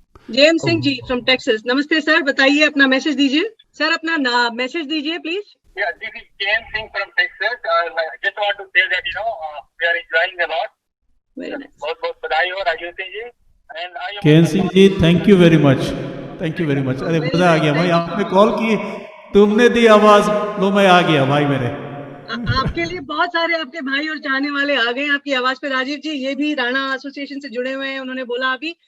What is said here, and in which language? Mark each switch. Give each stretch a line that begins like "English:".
Hindi: James Singh ji from Texas. नमस्ते sir, बताइए, अपना मैसेज दीजिए। सर अपना मैसेज दीजिए please.
English: Yeah, this is James Singh from Texas. I just want to say that we are enjoying a lot.
Hindi: बहुत बहुत बधाई हो Rajiv Singh ji. KN Singh ji,
English: Thank you very much, thank you very much.
Hindi: अरे मजा आ गया भाई, आपने कॉल की, तुमने दी आवाज, लो मैं आ गया भाई मेरे। आपके लिए बहुत सारे आपके भाई और चाहने वाले आ गए आपकी आवाज पे। राजीव जी ये भी राणा एसोसिएशन से जुड़े हुए हैं, उन्होंने बोला अभी।